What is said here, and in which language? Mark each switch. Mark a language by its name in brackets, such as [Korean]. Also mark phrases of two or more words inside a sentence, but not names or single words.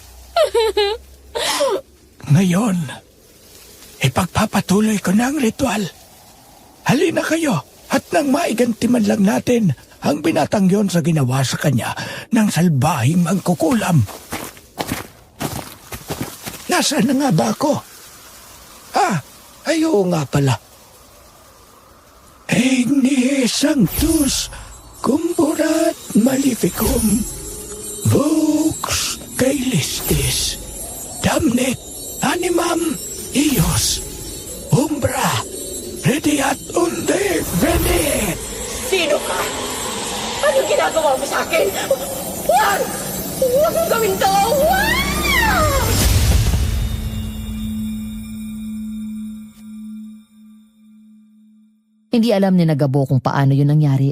[Filipino] Ngayon, ipagpapatuloy ko na ang ritual. Halina kayo at nang maiganti man lang natin ang binatang yon sa ginawa sa kanya ng salbahing mangkukulam. Nasaan na nga ba ako? Ay oo nga pala. [Latin] Igni Sanctus Cumburat Maleficum Vox Caelistis Damnet Animam Ios Umbra Rediat Unde Venet. [Filipino] Sino ka? Ano ginagawa mo sa akin? Huwag! Huwag mong gawin to! Huwag! Hindi alam ni Nagabo kung paano yun nangyari.